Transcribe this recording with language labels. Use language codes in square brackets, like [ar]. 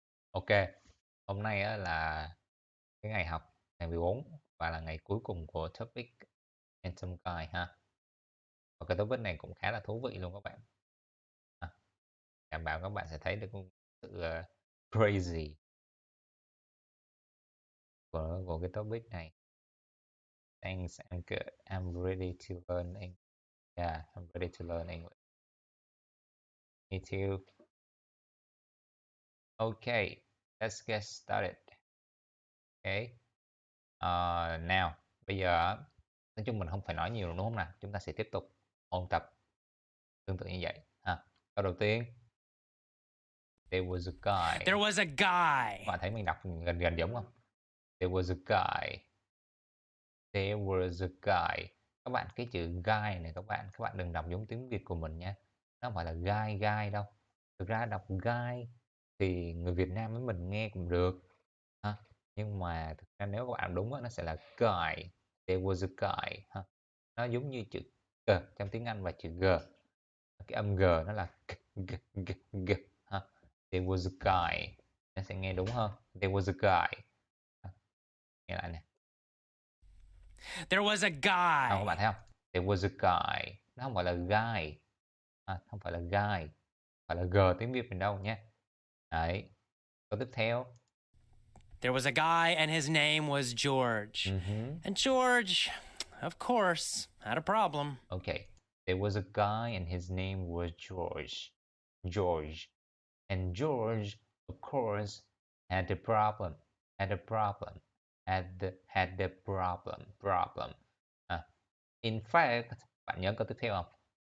[vi] Ok, hôm nay á là cái ngày học ngày 14 và là ngày cuối cùng của [en] topic and some guide [vi] ha. Và cái topic này cũng khá là thú vị luôn các bạn. À, đảm bảo các bạn sẽ thấy được sự crazy của cái topic này. [en] Thanks, I'm good. I'm ready to learn English. Yeah, I'm ready to learn English. Me too. Okay, let's get started. Okay. [vi] Now, bây giờ nói chung mình không phải nói nhiều đúng không nào? Chúng ta sẽ tiếp tục ôn tập tương tự như vậy ha. Câu đầu tiên, [en] there was a guy. There was a guy. [vi] Bạn thấy mình đọc gần gần giống không? [en] There was a guy. There was a guy. [vi] Các bạn cái chữ guy này các bạn đừng đọc giống tiếng Việt của mình nha. Nó không phải là guy đâu. Thực ra đọc guy thì người Việt Nam với mình nghe cũng được ha. Nhưng mà thực ra nếu các bạn đúng á, nó sẽ là guy. [en] There was a guy [vi] ha. Nó giống như chữ g trong tiếng Anh và chữ g. Cái âm g nó là g ha. [en] There was a guy. [vi] Nó sẽ nghe đúng hơn. There was a guy. Nghe lại nè. [en] There was a [vi] Không, các bạn [en] guy. [vi] thấy không? [en] There was a guy. [vi] Nó không phải là guy. Không phải là guy. Phải là g tiếng Việt mình đâu nhé. Đấy. Câu tiếp theo. [en] There was a guy and his name was George. Uh-huh. And George, of course, had a problem. Ok. There was a guy and his name was George. George. And George, of course, had a problem. Had a problem. Had the problem. Problem. In fact, [vi] bạn nhớ câu tiếp theo không?